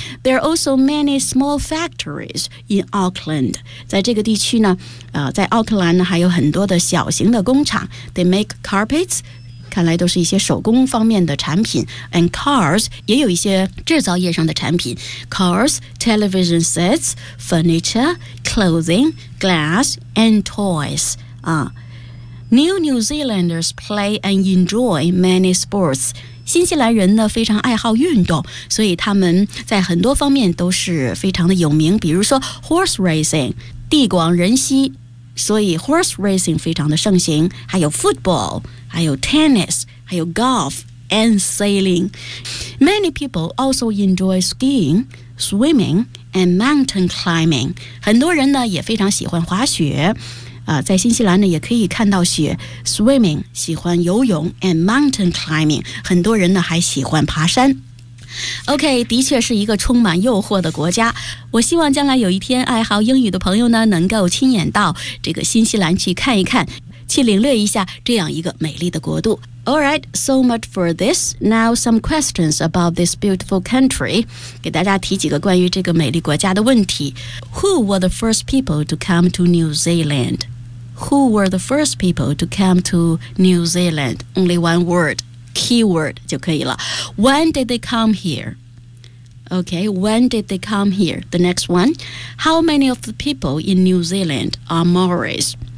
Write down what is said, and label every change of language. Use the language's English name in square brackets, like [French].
[English] There are also many small factories in Auckland. [Chinese] 在这个地区呢在奥克兰呢还有很多的小型的工厂。 [English] They make carpets, [Chinese] 看来都是一些手工方面的产品。 [English] And cars, [Chinese] 也有一些制造业上的产品。 [English] Cars,Television sets, furniture, clothing, glass, and toys. New New Zealanders play and enjoy many sports. [Chinese] 新西兰人呢非常爱好运动，所以他们在很多方面都是非常的有名，比如说 horse racing, 地广人稀，所以 horse racing 非常的盛行，还有 football, 还有 tennis, 还有 golf, and sailing. [English] Many people also enjoy skiing,swimming and mountain climbing. [Chinese] 很多人呢也非常喜欢滑雪在新西兰呢也可以看到雪。 Swimming, 喜欢游泳 [English] and mountain climbing. [Chinese] 很多人呢还喜欢爬山。 OK, 的确是一个充满诱惑的国家。我希望将来有一天爱好英语的朋友呢能够亲眼到这个新西兰去看一看，去领略一下这样一个美丽的国度。 [English] All right, so much for this. Now some questions about this beautiful country. [Chinese] 给大家提几个关于这个美丽国家的问题。 [English] Who were the first people to come to New Zealand? Who were the first people to come to New Zealand? Only one word, keyword [Chinese] 就可以了。 [English] When did they come here? Okay, when did they come here? The next one. How many of the people in New Zealand are Maoris?